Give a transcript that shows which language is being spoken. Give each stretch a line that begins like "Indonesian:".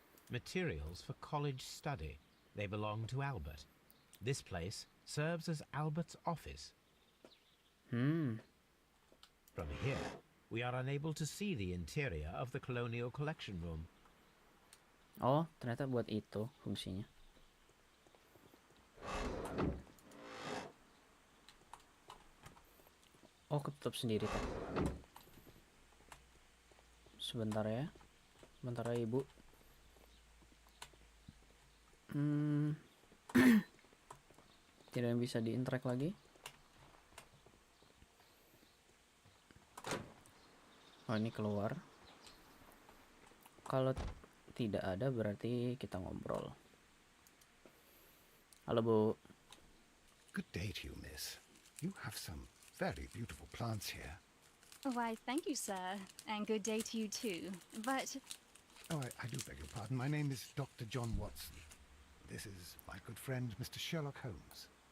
English: Materials for college study. They belong to Albert. This place serves as Albert's office. From here, we are unable to see the interior of the Colonial Collection Room.
Indonesian: Oh, ternyata buat itu fungsinya. Oh, ketutup sendiri tuh. Sebentar ya. Sebentar ya, Ibu. Tidak bisa diinteract lagi. Oh, ini keluar. Kalau tidak ada berarti kita ngobrol. Halo Bu.
English: Good day to you, miss. You have some very beautiful plants here. Why, thank you, sir. And good day to you, too. But Oh, I do beg your pardon. My name is Dr. John Watson. This is my good friend, Mr. Sherlock Holmes.